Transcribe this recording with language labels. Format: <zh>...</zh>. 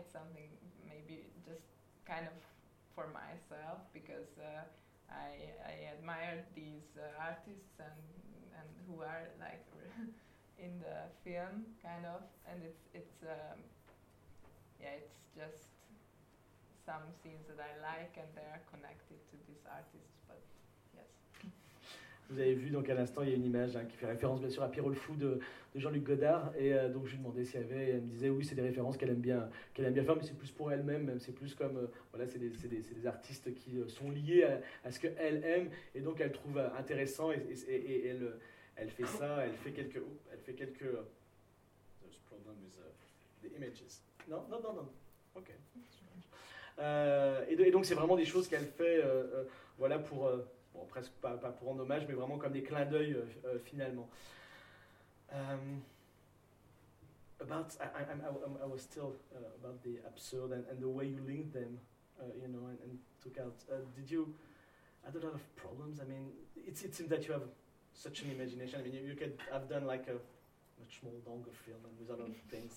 <en>It's something maybe just kind of for myself, because I admired these artists and who are like in the film kind of, and it's yeah, it's just some scenes that I like and they are connected to these artists, but yes.</en> <fr>Vous avez vu donc à l'instant, il y a une image hein, qui fait référence bien sûr à Pierrot le Fou de Jean-Luc Godard, et donc je lui demandais s'il y avait, elle me disait oui, c'est des références qu'elle aime bien faire, mais c'est plus pour elle-même, même c'est plus comme voilà, c'est des artistes qui sont liés à ce qu'elle aime, et donc elle trouve intéressant et elle fait ça, elle fait quelques</fr> <en>there's problem with the images.</en> <fr>Non. OK. Et donc c'est vraiment des choses qu'elle fait voilà pour bon, presque pas pour rendre hommage, mais vraiment comme des clins d'œil finalement.</fr> <en>About I was still about the absurd and the way you linked them you know and took out did you had a lot of problems? I mean it seems that you have such an imagination. I mean, you could have done like a much more longer film and with other things.</en>